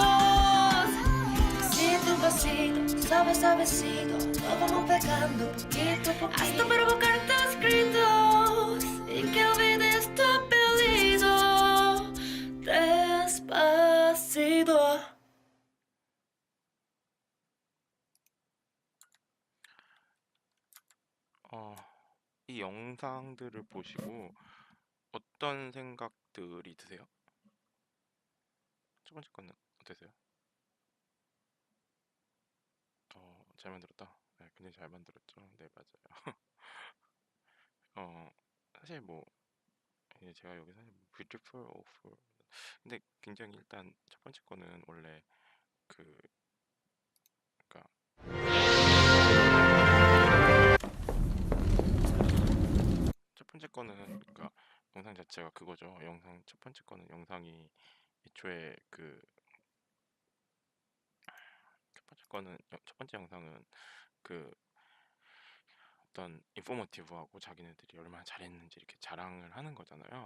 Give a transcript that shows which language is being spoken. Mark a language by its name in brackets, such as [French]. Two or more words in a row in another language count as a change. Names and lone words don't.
[Spanish] Pasito a pasito, suavecito, nos vamos pegando poquito a poquito, hasta provocar tus gritos y que olvides tu apellido. Despacito. [Korean] 이 영상들을 보시고 어떤 생각들이 드세요? 첫 번째 거는 어떠세요? 잘 만들었다. 네, 굉장히 잘 만들었죠. 네, 맞아요. 사실 뭐 이제 제가 여기서 사실 [English] beautiful, awful, [Korean] 근데 굉장히 일단 첫 번째 거는 원래 그러니까 첫 번째 거는 그러니까 영상 자체가 그거죠. 영상 첫 번째 거는 영상이 애초에 첫 번째 영상은 어떤 인포머티브하고 자기네들이 얼마나 잘했는지 이렇게 자랑을 하는 거잖아요.